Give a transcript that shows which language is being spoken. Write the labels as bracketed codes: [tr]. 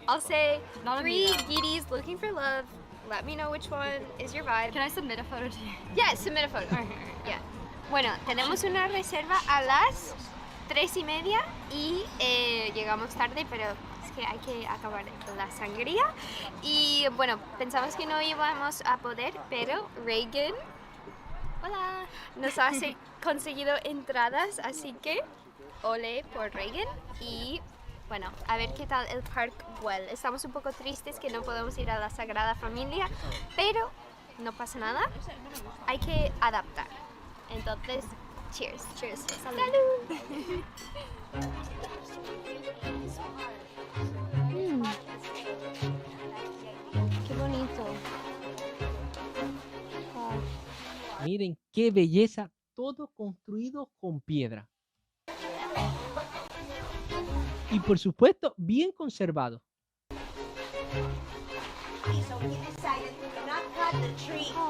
[en] I'll say 3 giddies looking for love. Let me know which one is your vibe. Can I submit a photo to you? Yeah, submit a photo. Yeah. [es] Bueno, tenemos una reserva a las 3:30 y llegamos tarde, pero es que hay que acabar la sangría. Y bueno, pensamos que no íbamos a poder, pero Reagan, hola, nos ha conseguido entradas, así que ole por Reagan. Y bueno, a ver qué tal el Park Güell. Estamos un poco tristes que no podemos ir a la Sagrada Familia, pero no pasa nada, hay que adaptar. Entonces, [en] cheers. Cheers. [es] ¡Salud! Qué bonito. [en] Wow. [es] Miren qué belleza, todo construido con piedra. Y por supuesto, bien conservado. [en] So we decided we will not cut the tree.